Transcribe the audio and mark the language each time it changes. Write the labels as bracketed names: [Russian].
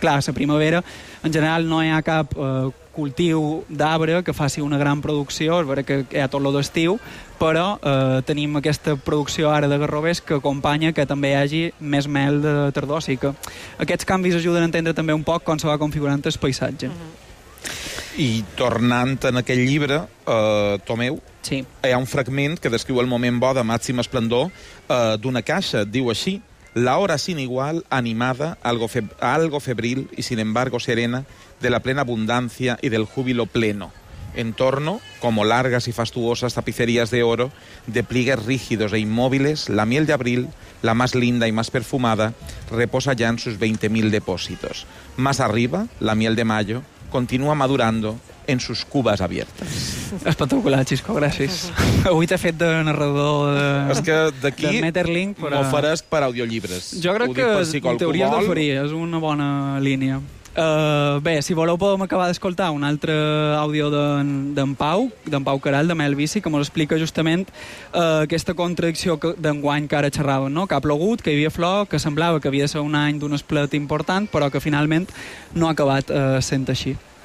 [Catalan] Clar, la primavera, en general, no hi ha cap cultiu d'arbre que faci una gran producció, és veritat que hi ha tot lo d'estiu, però tenim aquesta producció ara de garrovers que acompanya que també hi hagi més mel de tardor. O sigui que aquests canvis ajuden a entendre també un poc com se va configurant el paisatge. I tornant en aquest llibre, Tomeu, sí. Hi ha un fragment que descriu el moment bo de màxim esplendor d'una caixa. [Spanish] Diu així: la hora sin igual, animada, algo febril y sin embargo serena, de la plena abundancia y del júbilo pleno. En torno, como largas y fastuosas tapicerías de oro, de pliegues rígidos e inmóviles, la miel de abril, la más linda y más perfumada, reposa ya en sus 20.000 depósitos. Más arriba, la miel de mayo, continua madurando en sus cubas abiertas. [Catalan] Espectacular, Xisco, gràcies. Avui t'he fet de narrador de... És que d'aquí m'ho faràs per audiollibres. Jo crec que t'hauries d'oferir, és una bona línia. Bé, si voleu podem acabar d'escoltar un altre àudio d'en Pau Queralt, de Melvici, que mos explica justament aquesta contradicció d'enguany que ara xerraven, no? Que ha plogut, que hi havia flor, que semblava que havia de ser un any d'un esplet important, però que finalment no ha acabat sent així.